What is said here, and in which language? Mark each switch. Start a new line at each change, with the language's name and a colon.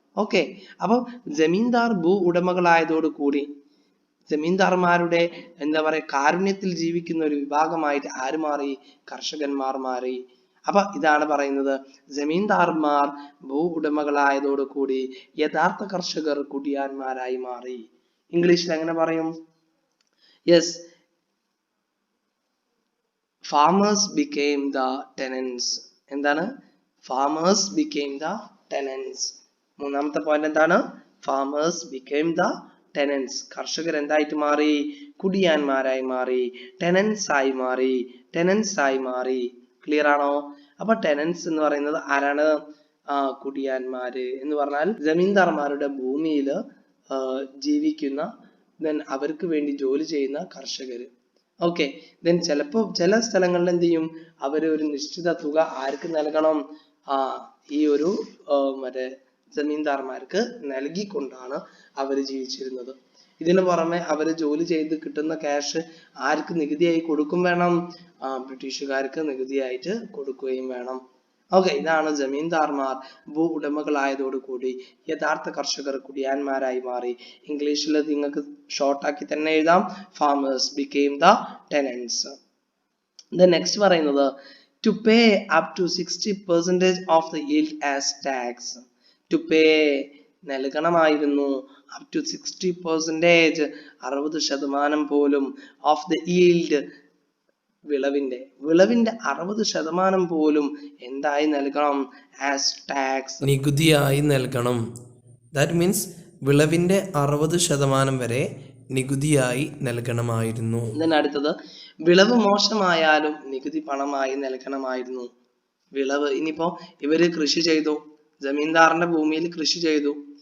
Malayalam: Okay, അപ്പൊ ജമീന്ദാർ ഭൂ ഉടമകളായതോടുകൂടി ജമീന്ദാർമാരുടെ എന്താ പറയാ കാരുണ്യത്തിൽ ജീവിക്കുന്ന ഒരു വിഭാഗമായിട്ട് ആര് മാറി? കർഷകന്മാർ മാറി. അപ്പൊ ഇതാണ് പറയുന്നത്, ജമീന്ദാർമാർ ഭൂ ഉടമകളായതോടുകൂടി യഥാർത്ഥ കർഷകർ കുടിയാന്മാരായി മാറി. ഇംഗ്ലീഷിൽ എങ്ങനെ പറയും?
English: Yes, farmers became the tenants.
Malayalam: എന്താണ്?
English: farmers became the tenants.
Malayalam: മൂന്നാമത്തെ പോയിന്റ് എന്താണ്?
English: farmers became the tenants.
Malayalam: കർഷകർ എന്തായിട്ട് മാറി? കുടിയാന്മാരായി മാറി, tenants ആയി മാറി, tenants ആയി മാറി. ക്ലിയർ ആണോ? അപ്പൊ tenants എന്ന് പറയുന്നത് ആരാണ്? കുടിയാന്മാര് എന്ന് പറഞ്ഞാൽ ജമീന്ദാർമാരുടെ ഭൂമിയിൽ ജീവിക്കുന്ന, then അവർക്ക് വേണ്ടി ജോലി ചെയ്യുന്ന കർഷകര്. ഓക്കെ, ദെൻ ചിലപ്പോ ചില സ്ഥലങ്ങളിൽ എന്ത് ചെയ്യും? അവര് ഒരു നിശ്ചിത തുക ആർക്ക് നൽകണം? ഈ ഒരു മറ്റേ ജമീന്ദാർമാർക്ക് നൽകിക്കൊണ്ടാണ് അവര് ജീവിച്ചിരുന്നത്. ഇതിനു പുറമെ അവര് ജോലി ചെയ്ത് കിട്ടുന്ന ക്യാഷ് ആർക്ക് നികുതിയായി കൊടുക്കും വേണം? ബ്രിട്ടീഷുകാർക്ക് നികുതിയായിട്ട് കൊടുക്കുകയും വേണം. ഓക്കെ, ഇതാണ് ജമീന്ദാർമാർ ഭൂ ഉടമകളായതോടുകൂടി യഥാർത്ഥ കർഷകർ കുടിയാന്മാരായി മാറി. ഇംഗ്ലീഷിൽ നിങ്ങൾക്ക് ഷോർട്ടാക്കി തന്നെ എഴുതാം, farmers
English: became the tenants.
Malayalam: Next പറയുന്നത്
English: to pay up to 60% of the yield as tax. to pay
Malayalam: നൽകണമായിരുന്നു
English: up to 60%, 60%
Malayalam: പോലും
English: of the yield,
Malayalam: വിളവിന്റെ 60% പോലും എന്തായി നൽകണം?
English: as tax,
Malayalam: നികുതിയായി നൽകണം.
English: that means
Malayalam: വിളവിന്റെ 60% വരെ നികുതിയായി നൽകണമായിരുന്നു. അടുത്തത് വിളവ് മോശമായാലും നികുതി പണമായി നൽകണമായിരുന്നു. വിളവ് ഇനിയിപ്പോ ഇവര് കൃഷി ചെയ്തു, ജമീന്ദാറിന്റെ ഭൂമിയിൽ കൃഷി ചെയ്തു.